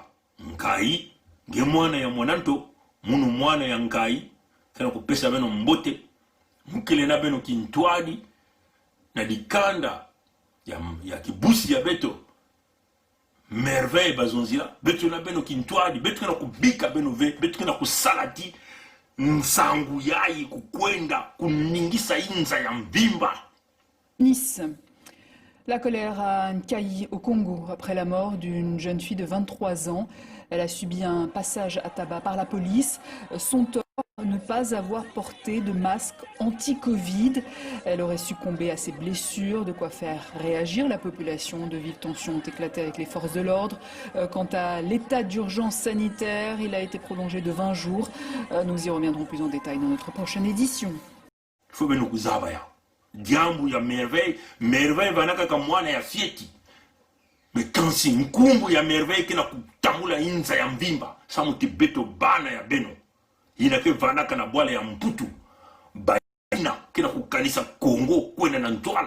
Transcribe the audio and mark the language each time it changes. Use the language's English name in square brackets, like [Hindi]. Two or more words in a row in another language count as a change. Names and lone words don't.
[Kituba (Democratic Republic of Congo)] Nkai, ge mwana ya mwananto, munu mwana ya nkai, kana kupesa beno mbote, mukile na beno kintwadi, na dikanda ya kibusi ya beto, merveille bazonzila, beto na beno kintwadi, beto kana kubika beno ve, beto kana kusalati, nsangu yai kukwenda, kuningisa inza ya mvimba. Nice. [French] La colère à Nkai au Congo après la mort d'une jeune fille de 23 ans. Elle a subi un passage à tabac par la police. Son tort, ne pas avoir porté de masque anti-Covid. Elle aurait succombé à ses blessures, de quoi faire réagir la population. De vives tensions ont éclaté avec les forces de l'ordre. Quant à l'état d'urgence sanitaire, il a été prolongé de 20 jours. Nous y reviendrons plus en détail dans notre prochaine édition. [Kituba (Democratic Republic of Congo)] Diambu ya merveille, merveille vanaka kama mwana ya fieti. Mekansi nkumbu ya merveille kina kutamula inza ya mvimba. Samu tibeto bana ya beno. Inake vanaka na bwala ya mputu. Baina kina kukanisa Kongo kwenda na ntwala.